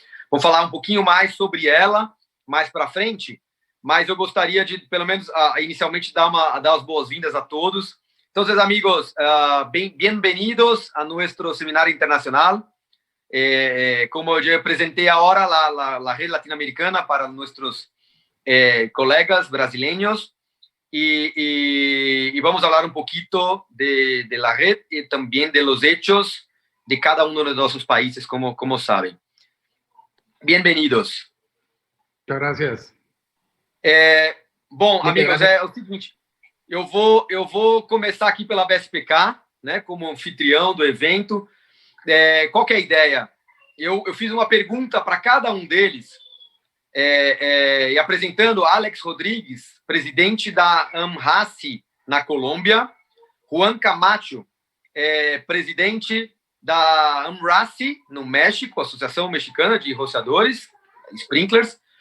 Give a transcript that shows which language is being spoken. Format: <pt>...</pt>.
<pt>Vamos falar um pouquinho mais sobre ela mais para frente, mas eu gostaria de, pelo menos, inicialmente, dar as boas-vindas a todos. Então, amigos, bem-vindos a nosso Seminário Internacional. Como eu apresentei agora, a rede latino-americana para nossos colegas brasileiros.</pt> <es>Y vamos a hablar un poquito de la red y también de los hechos de cada uno de nuestros países, como saben. Bienvenidos. Muchas gracias.</es> <pt>Bom, amigos, é o seguinte, eu vou começar aqui pela ABSpk, né, como anfitrião do evento. Qual que é a ideia? Eu fiz uma pergunta para cada um deles, e apresentando Alex Rodrigues, presidente da AMRACI na Colômbia, Juan Camacho, presidente da AMRACI no México, Associação Mexicana de Rociadores, Sprinklers.</pt>